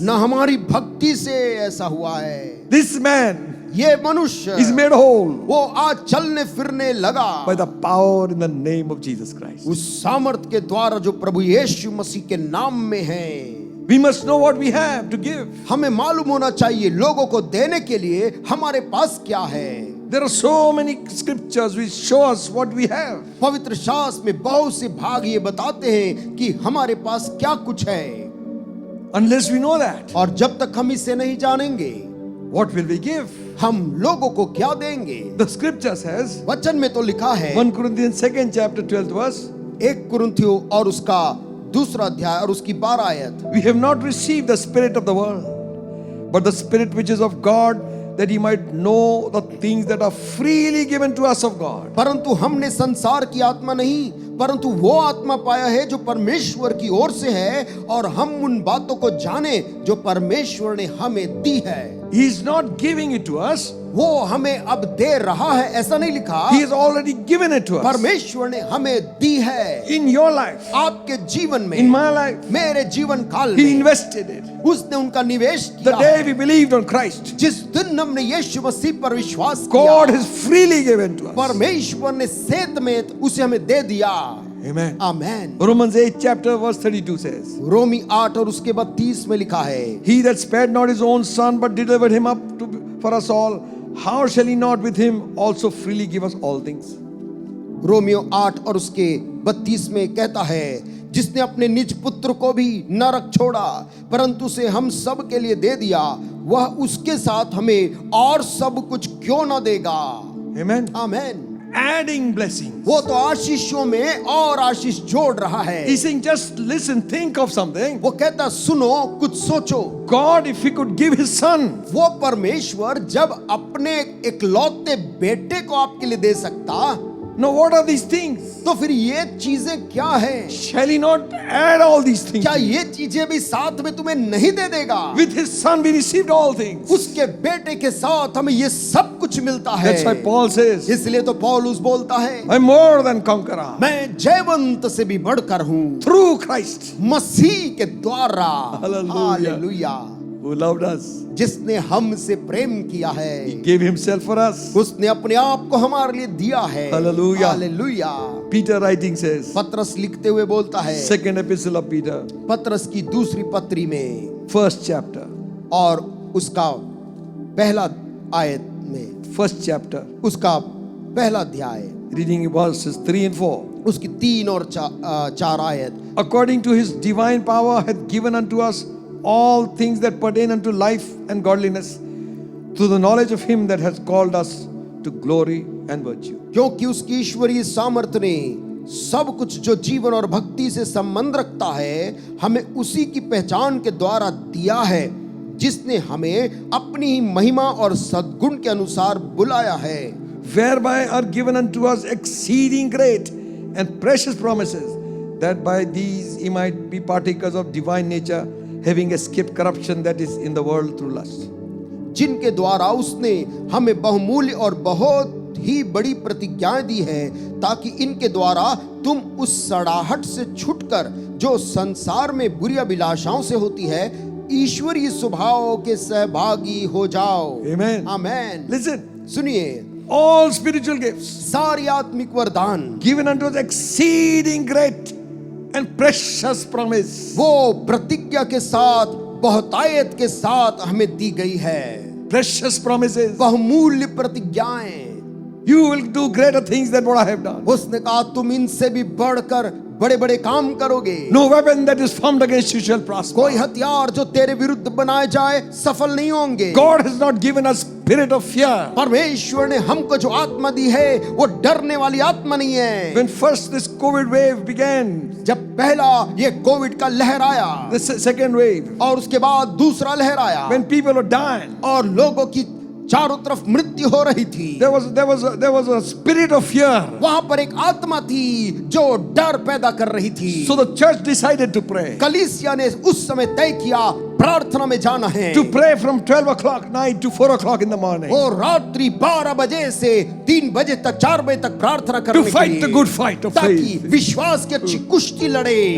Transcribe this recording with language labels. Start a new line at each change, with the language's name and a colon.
Hindi: न हमारी भक्ति से ऐसा हुआ है।
English: This man
Hindi: ये मनुष्य
English: is made whole
Hindi: वो आज चलने फिरने लगा
English: by the power in the name of Jesus Christ.
Hindi: उस सामर्थ के द्वारा जो प्रभु यीशु मसीह के नाम में है।
English: We must know what we have to give.
Hindi: हमें मालूम होना चाहिए लोगों को देने के लिए हमारे पास क्या है।
English: There are so many scriptures which show us what we have.
Hindi: पवित्र शास्त्र में बहुत से भाग ये बताते हैं कि हमारे पास क्या कुछ है।
English: Unless we know that,
Hindi: और जब तक हम इसे नहीं जानेंगे
English: what will we give?
Hindi: हम लोगों को क्या देंगे।
English: The scripture says,
Hindi: वचन में तो लिखा है
English: 1 Corinthians 2nd chapter 12th verse,
Hindi: 1 कुरिन्थियों और उसका दूसरा अध्याय और उसकी 12 आयत,
English: we have not received the spirit of the world, but the spirit which is of God, that he might know the things that are freely given to us of God.
Hindi: परंतु हमने संसार की आत्मा नहीं परंतु वो आत्मा पाया है जो परमेश्वर की ओर से है और हम उन बातों को जाने जो परमेश्वर ने हमें दी है।
English: He is not giving it to us.
Hindi: वो हमें अब दे रहा है ऐसा नहीं लिखा,
English: He has already given it to us.
Hindi: परमेश्वर ने हमें दी है।
English: In your life,
Hindi: आपके जीवन में,
English: in my life,
Hindi: मेरे जीवन काल
English: He
Hindi: में
English: invested it.
Hindi: उसने उनका निवेश
English: The
Hindi: किया
English: day
Hindi: है।
English: we believed on Christ,
Hindi: जिस दिन हमने यीशु मसीह पर विश्वास
English: God
Hindi: किया,
English: has freely given to us.
Hindi: परमेश्वर ने सेत में उसे हमें दे दिया।
English: Amen.
Hindi: आमेन।
English: Romans 8 chapter verse 32 says,
Hindi: रोमी 8 और उसके बाद 30 में लिखा है,
English: He that spared not his own son but delivered him up for us all, how shall he not with him also freely give us all things?
Hindi: Romeo 8 और उसके 32 में कहता है, जिसने अपने निज पुत्र को भी नरक छोड़ा परंतु उसे हम सब के लिए दे दिया, वह उसके साथ हमें और सब कुछ क्यों ना देगा।
English: Amen.
Hindi: आमेन।
English: Adding blessings.
Hindi: वो तो आशीषों में और आशीष जोड़ रहा है।
English: He's saying, just listen, think of something.
Hindi: वो कहता सुनो, कुछ सोचो।
English: God, if he could give his son,
Hindi: वो परमेश्वर जब अपने इकलौते बेटे को आपके लिए दे सकता,
English: now what are these things?
Hindi: तो फिर ये चीजें क्या है?
English: Shall he not add all these things?
Hindi: क्या ये चीजें भी साथ में तुम्हें नहीं दे देगा?
English: With his son we received all things.
Hindi: उसके बेटे के साथ हमें ये सब कुछ मिलता है।
English: That's why Paul says,
Hindi: इसलिए तो पौलुस बोलता है,
English: I'm more than conqueror
Hindi: मैं जयवंत से भी बढ़कर हूँ
English: through Christ
Hindi: मसीह के द्वारा।
English: Hallelujah.
Hindi: Hallelujah.
English: who loved us.
Hindi: जिसने हमसे प्रेम किया है,
English: He gave himself for us.
Hindi: उसने अपने आप को हमारे लिए दिया है।
English: Hallelujah.
Hindi: Hallelujah.
English: Peter writing says,
Hindi: पत्रस लिखते हुए बोलता है,
English: second epistle of Peter,
Hindi: पत्रस की दूसरी पत्री में
English: first chapter,
Hindi: और उसका पहला आयत में,
English: first chapter,
Hindi: उसका पहला अध्याय,
English: reading verses 3 and 4.
Hindi: उसकी 3 और 4 आयत,
English: According to his divine power hath given unto us all things that pertain unto life and godliness, through the knowledge of him that has called us to glory and virtue.
Hindi: क्योंकि उसकी ईश्वरीय सामर्थ्य ने सब कुछ जो जीवन और भक्ति से संबंध रखता है हमें उसी की पहचान के द्वारा दिया है, जिसने हमें अपनी ही महिमा और सद्गुण के अनुसार बुलाया है,
English: Whereby are given unto us exceeding great and precious promises, that by these ye might be partakers of divine nature, having escaped corruption that is in the world through lust.
Hindi: जिनके द्वारा उसने हमें बहुमूल्य और बहुत ही बड़ी प्रतिज्ञाएं दी है, ताकि इनके द्वारा तुम उस सड़ाहट से छुटकर जो संसार में बुरी अभिलाषाओं से होती है, ईश्वरीय स्वभाव के सहभागी हो जाओ।
English: Amen.
Hindi: आमेन।
English: Listen,
Hindi: सुनिए,
English: all spiritual gifts
Hindi: सारी आत्मिक वरदान
English: given unto us exceeding great and precious promise.
Hindi: वो प्रतिज्ञा के साथ, बहुतायत के साथ हमें दी गई है।
English: Precious promises.
Hindi: बहुमूल्य प्रतिज्ञाएं।
English: You will do greater things than what I have done.
Hindi: उसने कहा तुम इनसे भी बढ़कर बड़े बड़े काम करोगे।
English: No weapon that is formed against you shall prosper.
Hindi: कोई हथियार जो तेरे विरुद्ध बनाए जाए सफल नहीं होंगे।
English: God has not given us spirit of fear.
Hindi: परमेश्वर ने हमको जो आत्मा दी है वो डरने वाली आत्मा नहीं है।
English: When first this COVID wave began,
Hindi: जब पहला ये कोविड का लहर आया,
English: the second wave,
Hindi: और उसके बाद दूसरा लहर आया,
English: when people were dying,
Hindi: और लोगों की चारों तरफ मृत्यु हो रही थी,
English: there was a spirit of fear.
Hindi: वहां पर एक आत्मा थी जो डर पैदा कर रही थी।
English: So the church decided to pray.
Hindi: कलीसिया ने उस समय तय किया प्रार्थना में जाना है।
English: To pray from 12 o'clock night to 4 o'clock in the morning.
Hindi: और रात्रि 12 बजे से 3 बजे तक, 4 बजे तक प्रार्थना करने
English: To
Hindi: के
English: fight
Hindi: लिए,
English: the good fight of
Hindi: ताकि
English: faith.
Hindi: विश्वास की अच्छी कुश्ती लड़े।